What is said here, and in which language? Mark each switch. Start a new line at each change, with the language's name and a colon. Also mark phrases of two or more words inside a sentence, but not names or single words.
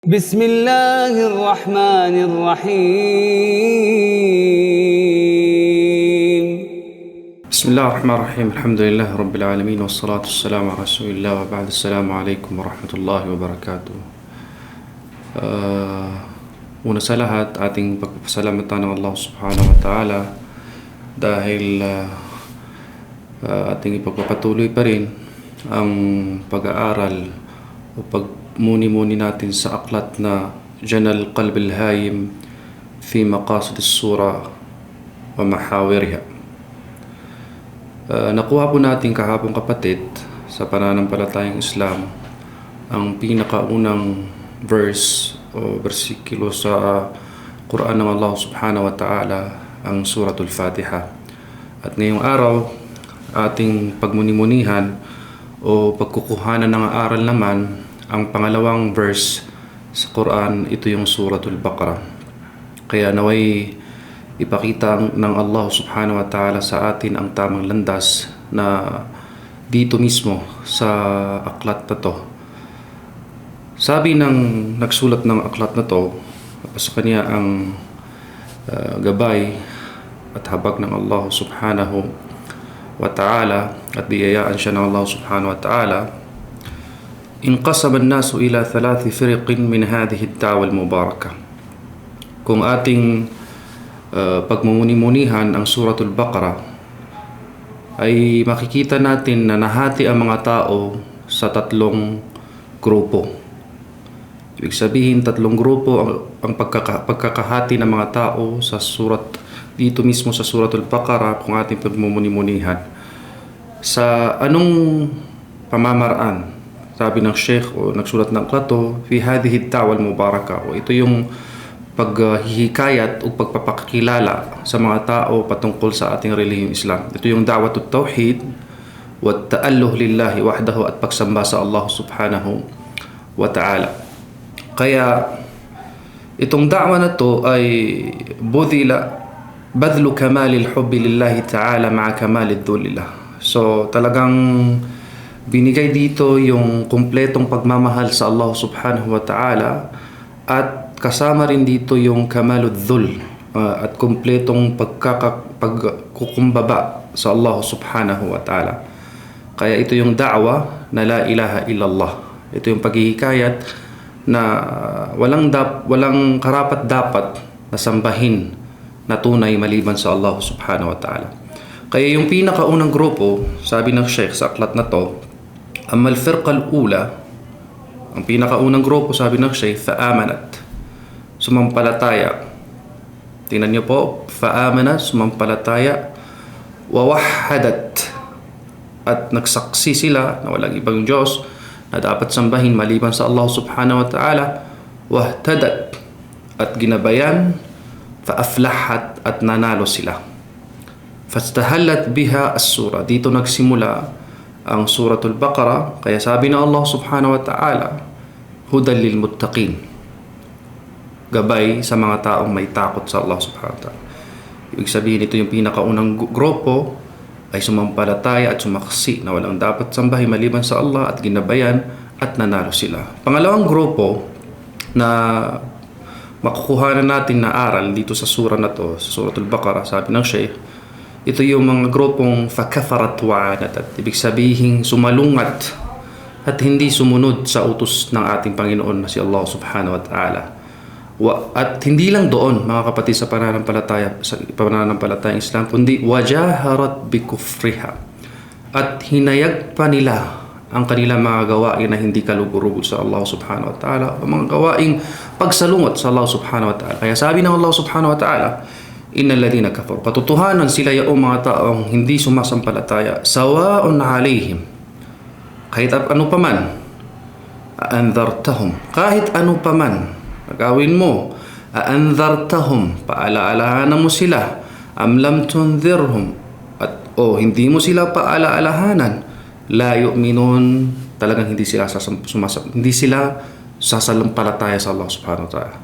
Arabic: بسم الله الرحمن الرحيم بسم الله الرحمن الرحيم الحمد لله رب العالمين والصلاة والسلام على رسول الله وبعد السلام عليكم ورحمة الله وبركاته.
Filipino: Una sa lahat, ating pagpapasalamatan ng Allah
Arabic: سبحانه وتعالى
Filipino: dahil ating ipagpapatuloy pa rin ang pag-aaral o pagmuni-muni natin sa aklat na Janal Qalb al-Hayim fi Maqasid as-Sura wa Mahawiriha. Nakuha po natin kahapon kapatid sa pananampalatayang Islam ang pinakaunang verse o bersikulo sa Quran ng Allah
Arabic: سبحانه وتعالى,
Filipino: ang Suratul Fatiha. At ngayong araw, ating pagmuni-munihan o pagkukuhanan ng aral naman ang pangalawang verse sa Quran, ito yung Suratul Baqarah. Kaya naway ipakita ng Allah
Arabic: سبحانه وتعالى
Filipino: sa atin ang tamang landas na dito mismo sa aklat na to. Sabi ng nagsulat ng aklat na to, sa kanya ang gabay at habag ng Allah
Arabic: سبحانه وتعالى
Filipino: at biyayaan siya ng Allah
Arabic: سبحانه وتعالى. انقسم الناس إلى 3 فرق من هذه الدعوة المباركة.
Filipino: Kung ating pagmumuni-munihan ang Suratul Baqarah, ay makikita natin na nahati ang mga tao sa 3 grupo. Ibig sabihin, 3 grupo ang pagkakahati ng mga tao sa surat, dito mismo sa Suratul Baqarah kung ating pagmumuni-munihan. Sa anong pamamaraan? Sabi ng Sheikh o nagsulat ng aklat to,
Arabic: في هذه الدعوة المباركة.
Filipino: O ito yung paghihikayat o pagpapakilala sa mga tao patungkol sa ating relihiyong Islam. Ito yung
Arabic: دعوة التوحيد والتأله لله وحده
Filipino: at pagsamba sa Allah
Arabic: سبحانه وتعالى.
Filipino: Kaya itong da'wa na to ay
Arabic: بذل كمال الحب لله تعالى مع كمال الذل لله.
Filipino: So talagang binigay dito yung kumpletong pagmamahal sa Allah
Arabic: سبحانه وتعالى
Filipino: at kasama rin dito yung
Arabic: كمال الذل
Filipino: at kumpletong pagkukumbaba sa Allah
Arabic: سبحانه وتعالى.
Filipino: Kaya ito yung da'wa na
Arabic: لا إله إلا الله.
Filipino: Ito yung paghihikayat na walang karapat dapat na sambahin na tunay maliban sa Allah
Arabic: سبحانه وتعالى.
Filipino: Kaya yung pinakaunang grupo, sabi ng Sheikh sa aklat na to,
Arabic: أما الفرقة الأولى,
Filipino: ang pinakaunang grupo, sabi ng Sheikh, fa'amanat, sumampalataya. Tingnan niyo po, fa'amanat, sumampalataya, wawahadat, at nagsaksi sila na walang ibang Diyos na dapat sambahin maliban sa Allah
Arabic: سبحانه وتعالى,
Filipino: wahtadat, at ginabayan, faaflahat, at nanalo sila.
Arabic: فاستهلت بها السورة,
Filipino: dito nagsimula ang Suratul Baqarah. Kaya sabi ng Allah
Arabic: سبحانه وتعالى, هدى للمتقين,
Filipino: gabay sa mga taong may takot sa Allah
Arabic: سبحانه وتعالى.
Filipino: Ibig sabihin, ito yung pinakaunang grupo ay sumampalataya at sumaksi na walang dapat sambahin maliban sa Allah at ginabayan at nanalo sila. Pangalawang grupo na makukuhanan natin na aral dito sa sura na to, sa Suratul Baqarah, sabi ng Sheikh, ito yung mga grupong
Arabic: فكفرت وعاندت.
Filipino: Ibig sabihin, sumalungat at hindi sumunod sa utos ng ating Panginoon na si Allah
Arabic: سبحانه وتعالى.
Filipino: At hindi lang doon, mga kapatid, sa pananampalatayang Islam, kundi
Arabic: وجاهرت بكفرها,
Filipino: at hinayag pa nila ang kanilang mga gawain na hindi kalugurugod sa Allah
Arabic: سبحانه وتعالى,
Filipino: o mga gawaing pagsalungot sa Allah
Arabic: سبحانه وتعالى.
Filipino: Kaya sabi ng Allah
Arabic: سبحانه وتعالى, إن الذين كفروا,
Filipino: katotohanan sila yung mga taong hindi sumasampalataya,
Arabic: سواء عليهم,
Filipino: kahit ano paman, anzartahum, kahit ano paman gawin mo, aanzartahum, paalaalahanan mo sila,
Arabic: أم لم تنذرهم,
Filipino: at hindi mo sila paalaalahanan,
Arabic: لا يؤمنون,
Filipino: talagang hindi sila sasampalataya sa Allah
Arabic: سبحانه وتعالى.